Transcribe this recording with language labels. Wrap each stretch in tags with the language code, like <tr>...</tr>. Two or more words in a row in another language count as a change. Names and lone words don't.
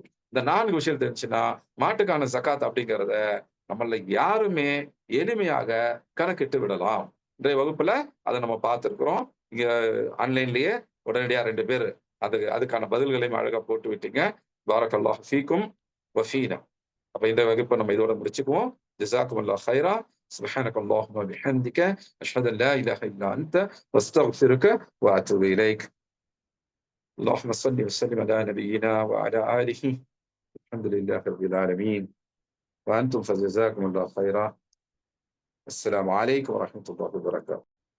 <ta>இந்த 4 விஷயம் தெரிஞ்சுன்னா மாட்டுக்கான ஜகாத் அப்படிங்கிறத நம்மள யாருமே எளிமையாக கணக்கிட்டு விடலாம். இன்றைய வகுப்புல அதை நம்ம பார்த்திருக்கிறோம். இங்க ஆன்லைன்லயே உடனடியா 2 பேர் அதுக்கான பதில்களையும் அழகா போட்டு விட்டீங்க.</ta> <ar>بارك الله فيكم وفينا.</ar> <ta>அப்ப இந்த வகுப்பை நம்ம இதோட முடிச்சுக்குவோம்.</ta> <ar>جزاكم الله خيرا. سبحانك اللهم وبحمدك أشهد أن لا إله إلا أنت واستغفرك وأتوب إليك. اللهم صل وسلم على نبينا وعلى آله. الحمد لله رب العالمين وأنتم فجزاكم الله خيرا. السلام عليكم ورحمة الله وبركاته.</ar>